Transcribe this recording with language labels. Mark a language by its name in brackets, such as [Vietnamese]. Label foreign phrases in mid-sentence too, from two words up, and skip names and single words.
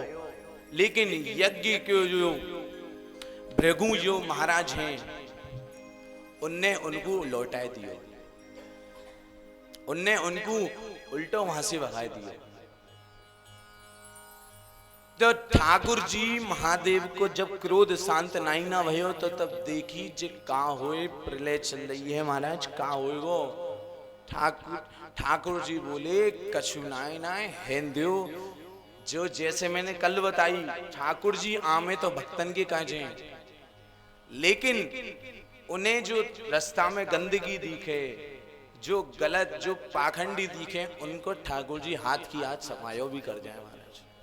[Braj] लेकिन यज्ञ के जो भृगु जो महाराज हैं उनने उनको लौटा दियो, उनने उनको उल्टो वहां से भगा दिया। तो ठाकुर जी महादेव को जब क्रोध शांत नहीं ना भयो तो तब देखी जे का होए प्रलय चल रही है महाराज, का होएगो। ठाकुर जी बोले कछु नाय नाय हेंद्यो। जो जैसे मैंने कल बताई ठाकुर जी आमे तो भक्तन के काजे, लेकिन उन्हें जो रास्ता में गंदगी दिखे, जो गलत जो पाखंडी दिखे, उनको ठाकुर जी हाथ की हाथ सफायो भी कर जाए महाराज।